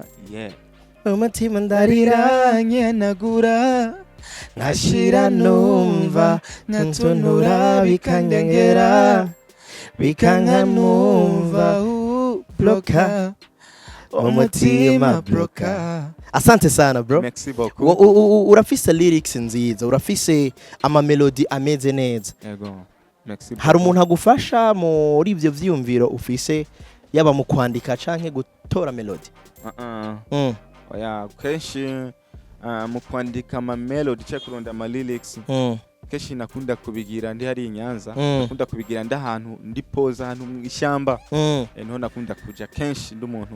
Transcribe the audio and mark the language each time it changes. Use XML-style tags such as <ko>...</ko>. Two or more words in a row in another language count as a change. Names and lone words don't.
<rn>Umutima ndarira nyenagura nkashira numva nkatunura bikandengera bikankanumva bloka umutima bloka.</rn> <sw>Asante sana bro.</sw> <fr>Merci beaucoup.</fr> <rn>Urafise lyrics nziza, urafise ama melody ameze neza.</rn> <fr>Yego. Merci beaucoup.</fr> <rn>Hari umuntu agufasha muri ivyo vyiyumviro ufise yaba mu kwandika canke gutora melody? Oya kenshi mu kwandika ama melody cyo kurunda ama lyrics kenshi nakunda kubigira ndi hari inyanza, nakunda kubigira ndi ahantu ndi pose ahantu mu ishyamba niho nakunda kuja kenshi ndi umuntu.</rn>